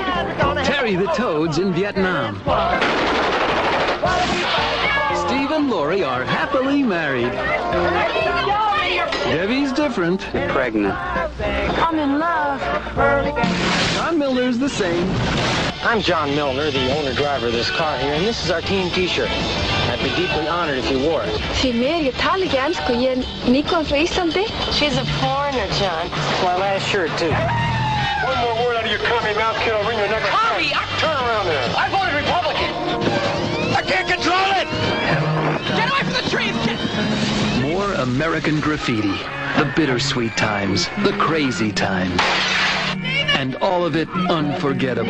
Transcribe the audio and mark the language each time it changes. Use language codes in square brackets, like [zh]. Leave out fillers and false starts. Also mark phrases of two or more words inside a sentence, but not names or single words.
[en] Terry the Toad's in Vietnam. Steve and Lori are happily married. Debbie's different. Pregnant. I'm in love. John Milner's the same. I'm John Milner, the owner-driver of this car here, and this is our team T-shirt. I'd be deeply honored if you wore it. [is] Filmer, ég tala ekki ensku, ég nýkom frá Íslandi. [en] She's a foreigner, John. It's my last shirt, too. One more word out of your commie mouth, kid, I'll wring your neck. Commie? Turn around there. I voted Republican. I can't control it! Get away from the trees! More American Graffiti. The bittersweet times, the crazy times, and all of it unforgettable.